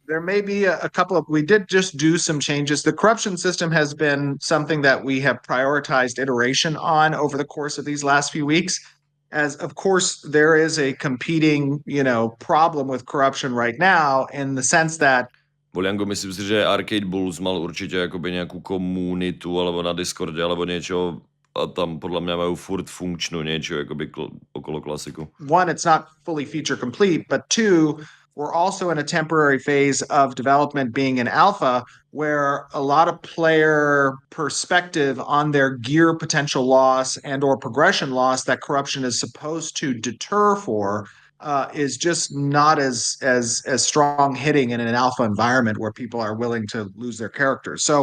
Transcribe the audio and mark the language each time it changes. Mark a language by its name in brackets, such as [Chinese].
[English] There may be a couple of, we did just do some changes. The corruption system has been something that we have prioritized iteration on over the course of these last few weeks. As of course, there is a competing, problem with corruption right now in the sense that [Slovak] Bolianko, myslím si, že Arcade Bulls mal určite akoby nejakú komunitu alebo na Discorde alebo niečo a tam podľa mňa majú furt funkčnú niečo akoby okolo klasiku. [English] One, it's not fully feature complete, but two, we're also in a temporary phase of development being in alpha where a lot of player perspective on their gear potential loss and or progression loss that corruption is supposed to deter for is just not as strong hitting in an alpha environment where people are willing to lose their characters.